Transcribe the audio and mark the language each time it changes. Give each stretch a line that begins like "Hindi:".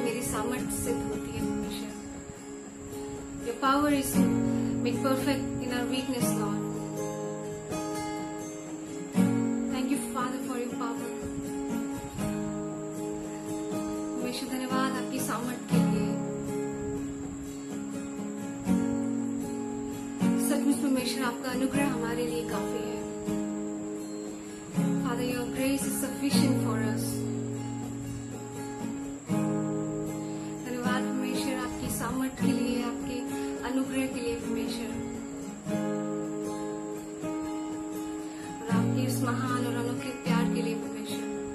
Hindi: सामर्थ्य सिद्ध होती है परमेश्वर।
English: Your power is made perfect in our weakness, Lord. Thank you, Father, for your power.
Hindi: परमेश्वर धन्यवाद आपकी सामर्थ्य के लिए। सचमुच परमेश्वर आपका अनुग्रह हमारे लिए काफी है।
English: Father, your grace is sufficient for us.
Hindi: धन्यवाद परमेश्वर आपकी सामर्थ्य के लिए, आपके अनुग्रह के लिए परमेश्वर, और आपके उस महान और अनोखे प्यार के लिए परमेश्वर।